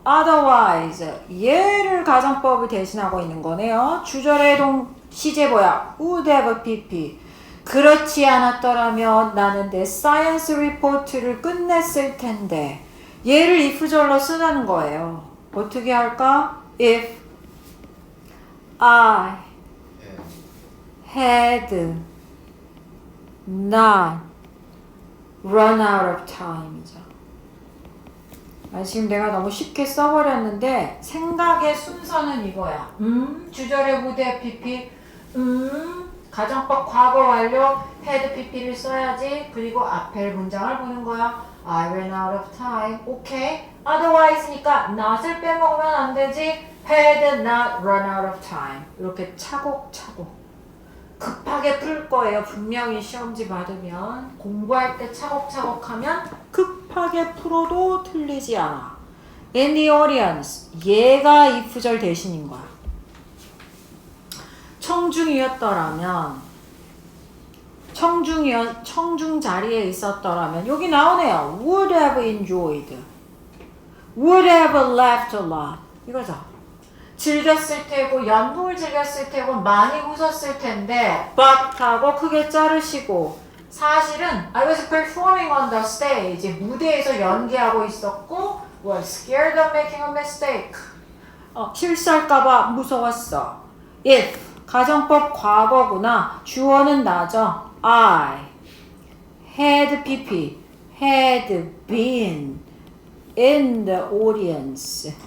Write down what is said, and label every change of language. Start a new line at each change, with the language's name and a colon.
English: Otherwise.
Korean: 얘를 가정법을 대신하고 있는 거네요. 주절의 시제 뭐야? would have pp. 그렇지 않았더라면 나는 내 사이언스 리포트를 끝냈을 텐데. 얘를 if절로 쓰자는 거예요. 어떻게 할까?
English: If I had not run out of time이죠.
Korean: 지금 내가 너무 쉽게 써버렸는데 생각의 순서는 이거야. 주절의 would have pp. 가정법 과거 완료 had pp를 써야지. 그리고 앞에 문장을 보는 거야.
English: I ran out of time. 오케이.
Korean: otherwise니까 not을 빼먹으면 안 되지.
English: had not run out of time.
Korean: 이렇게 차곡차곡 급하게 풀 거예요. 분명히 시험지 받으면 공부할 때 차곡차곡 하면 급하게 풀어도 틀리지 않아.
English: In the audience.
Korean: 얘가 if절 대신인 거야. 청중이었더라면 청중 자리에 있었더라면 여기 나오네요.
English: would have enjoyed. would have laughed a lot.
Korean: 이거죠. 즐겼을 테고 연극을 즐겼을 테고 많이 웃었을 텐데 but 하고 크게 자르시고 사실은
English: I was performing on the stage.
Korean: 무대에서 연기하고 있었고
English: was scared of making a mistake.
Korean: 실수할까봐 무서웠어. if 가정법 과거구나. 주어는 나죠.
English: I had pp had been in the audience.